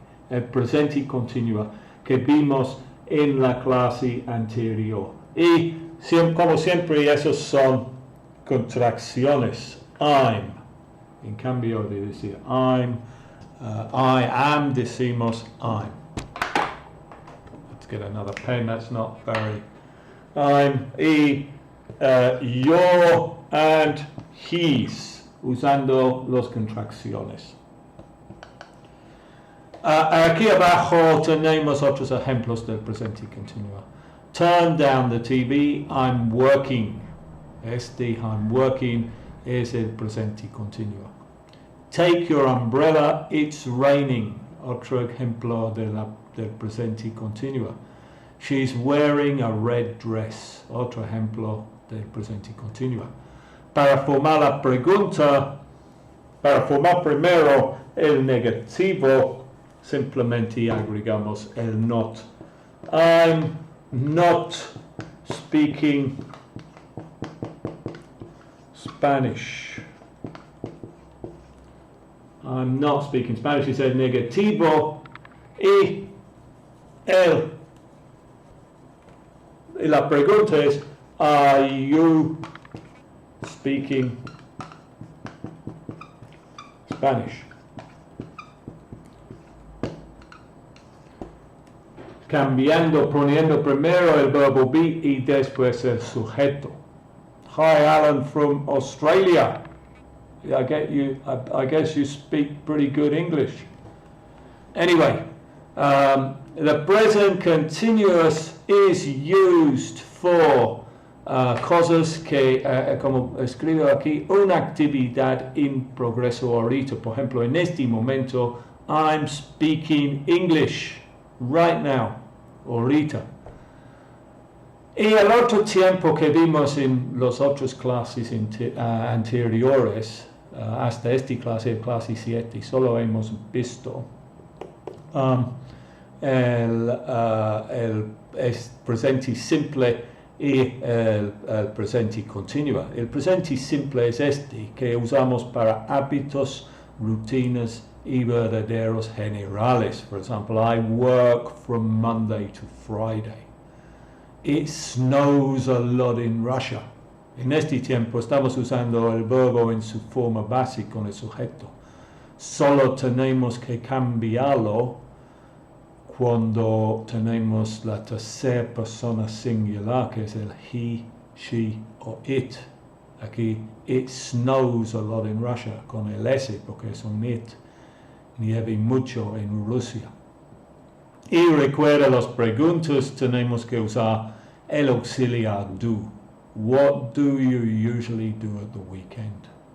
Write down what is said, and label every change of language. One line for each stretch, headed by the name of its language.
Spanish: El presente continuo que vimos en la clase anterior. Y como siempre, esos son contracciones.
English: I'm.
Spanish: En cambio de decir
English: I am,
Spanish: decimos
English: I'm. Let's get another pen, that's not very. I'm. Y your and his,
Spanish: usando las contracciones. Aquí abajo tenemos otros ejemplos del presente continuo.
English: Turn down the TV, I'm working.
Spanish: Este,
English: I'm working,
Spanish: es el presente continuo.
English: Take your umbrella, it's raining.
Spanish: Otro ejemplo del presente continuo.
English: She's wearing a red dress.
Spanish: Otro ejemplo del presente continuo. Para formar la pregunta, para formar primero el negativo, simplemente agregamos el not.
English: I'm not speaking Spanish. I'm not speaking Spanish.
Spanish: Es el negativo y la pregunta es,
English: are you speaking Spanish?
Spanish: Poniendo primero el verbo be y después el sujeto.
English: Hi, Alan from Australia. I guess you speak pretty good English. Anyway, the present continuous is used for
Spanish: cosas que, como escribo aquí, una actividad en progreso ahorita. Por ejemplo, en este momento,
English: I'm speaking English right now,
Spanish: ahorita. Y el otro tiempo que vimos en las otras clases anteriores, hasta esta clase, clase 7, solo hemos visto el presente simple y el presente continuo. El presente simple es este, que usamos para hábitos, rutinas y verdaderos generales.
English: For example, I work from Monday to Friday. It snows a lot in Russia.
Spanish: En este tiempo estamos usando el verbo en su forma básica con el sujeto. Solo tenemos que cambiarlo cuando tenemos la tercera persona singular, que es el he, she o it. Aquí,
English: it snows a lot in Russia,
Spanish: con el S, porque es un it. Nieve mucho en Rusia. Y recuerda las preguntas, tenemos que usar el auxiliar do.
English: What do you usually do at the weekend?